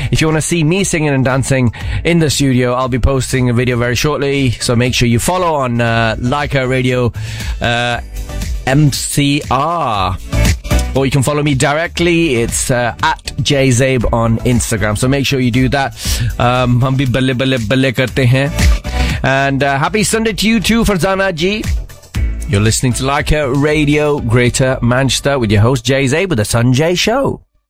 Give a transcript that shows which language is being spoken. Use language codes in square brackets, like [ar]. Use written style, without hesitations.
[en] If you want to see me singing and dancing in the studio, I'll be posting a video very shortly. So make sure you follow on Laika Radio MCR. Or you can follow me directly. It's at Jay Zabe on Instagram. So make sure you do that. [ur] ہم بھی بلے بلے بلے کرتے ہیں. [en] And happy Sunday to you too, Farzana Ji. You're listening to Laika Radio Greater Manchester with your host Jay Zabe with the Sunjay Show.